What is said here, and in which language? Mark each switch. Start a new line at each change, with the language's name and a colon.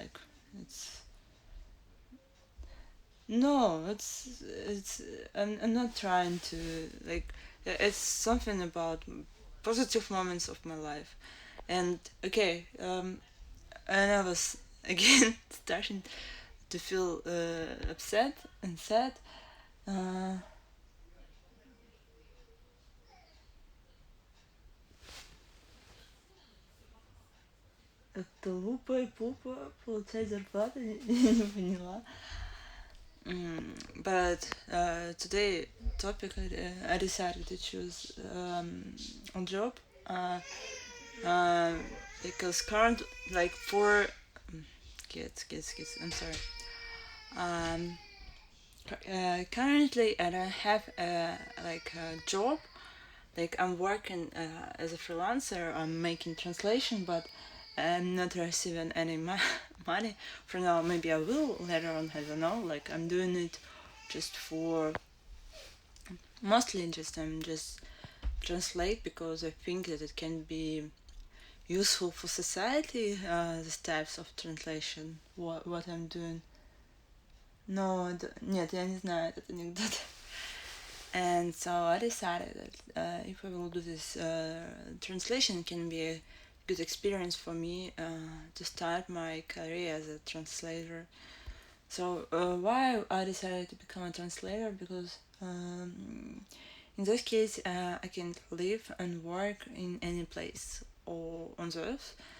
English: Like it's no, it's I'm not trying to like it's something about positive moments of my life. And okay, and I was again starting to feel upset and sad.
Russian: Uh, это лупа и пупа получать зарплату не поняла.
English: But today topic I decided to choose a job uh, uh, because current like for kids I'm sorry currently I don't have like a job. Like I'm working as a freelancer. I'm making translation, but I'm not receiving any money for now. Maybe I will later on. I don't know. Like I'm doing it just for mostly just I'm just translate because I think that it can be useful for society. These types of translation. What I'm doing. No,
Russian: нет, я не знаю этот анекдот.
English: And so I decided that if I will do this translation, it can be a good experience for me to start my career as a translator. So why I decided to become a translator? Because in this case I can live and work in any place or on the earth.